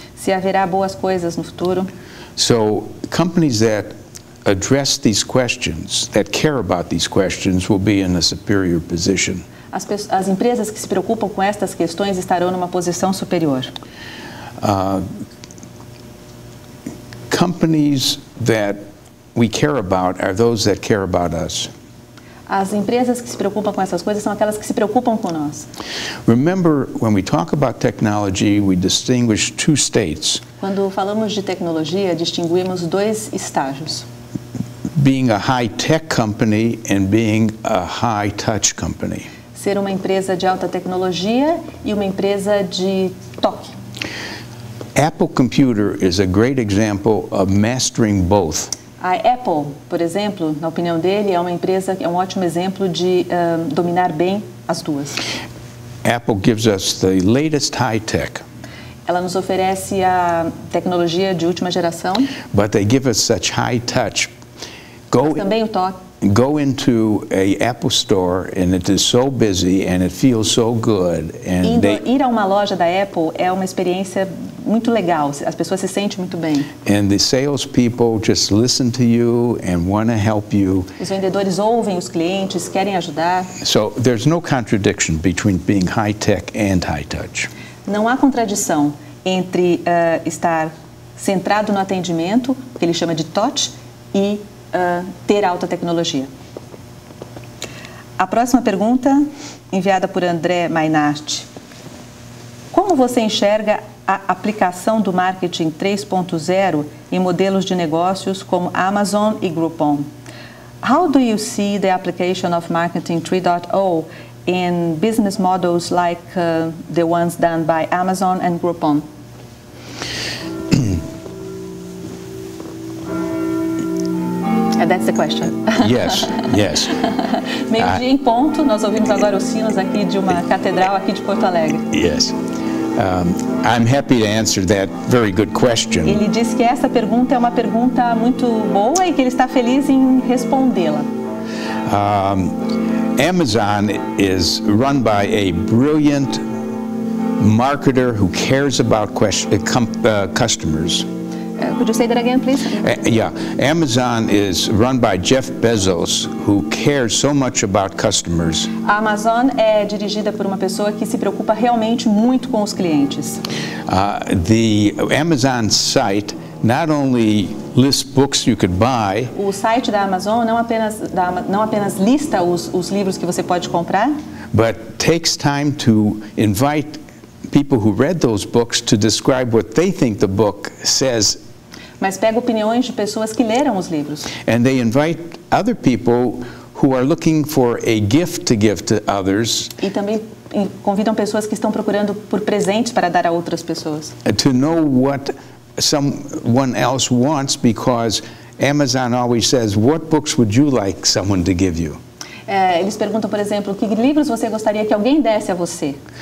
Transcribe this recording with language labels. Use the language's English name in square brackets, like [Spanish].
[Portuguese] Se haverá boas coisas no futuro. [English] So companies that address these questions, that care about these questions, will be in a superior position. [Portuguese] As empresas que se preocupam com estas questões estarão numa posição superior. [English] Companies that we care about are those that care about us. [Portuguese] As empresas que se preocupam com essas coisas são aquelas que se preocupam com nós. [English] Remember, when we talk about technology, we distinguish two states. [Portuguese] Quando falamos de tecnologia, distinguimos dois estágios. [English] Being a high-tech company and being a high-touch company. [Portuguese] Ser uma empresa de alta tecnologia e uma empresa de toque. [English] Apple Computer is a great example of mastering both. A Apple, por exemplo, na opinião dele, é uma empresa, é um ótimo exemplo de dominar bem as duas. Apple gives us the latest high-tech. Ela nos oferece a tecnologia de última geração. But they give us such high touch. Mas também o toque. Go into a Apple store and it is so busy and it feels so good. And [Portuguese] ir a uma loja da Apple é uma experiência muito legal. As pessoas se sentem muito bem. [English] And the salespeople just listen to you and want to help you. [Portuguese] Os vendedores ouvem os clientes, querem ajudar. [English] So there's no contradiction between being high tech and high touch. [Portuguese] Não há contradição entre estar centrado no atendimento, que ele chama de touch, e ter alta tecnologia. A próxima pergunta, enviada por André Mainart. Como você enxerga a aplicação do marketing 3.0 em modelos de negócios como Amazon e Groupon? [English] How do you see the application of marketing 3.0 in business models like the ones done by Amazon and Groupon? That's the question. Yes, yes. [Portuguese] Meio-dia em ponto, nós ouvimos agora os sinos aqui de uma catedral aqui de Porto Alegre. [English] Yes. I'm happy to answer that very good question. [Portuguese] Ele diz que essa pergunta é uma pergunta muito boa e que ele está feliz em respondê-la. [English] Amazon is run by a brilliant marketer who cares about customers. Could you say that again, please? Yeah, Amazon is run by Jeff Bezos, who cares so much about customers. [Portuguese] A Amazon é dirigida por uma pessoa que se preocupa realmente muito com os clientes. [English] The Amazon site not only lists books you could buy, [Portuguese] O site da Amazon não apenas lista os livros que você pode comprar, [English] but takes time to invite people who read those books to describe what they think the book says. [Portuguese] mas pega opiniões de pessoas que leram os livros. [English] And they invite other people who are looking for a gift to give to others [Portuguese] E também convidam pessoas que estão procurando por presentes para dar a outras pessoas. [English] to know what someone else wants, because Amazon always says, what books would you like someone to give you? [Portuguese] Eles perguntam, por exemplo, que livros você gostaria que alguém desse a você?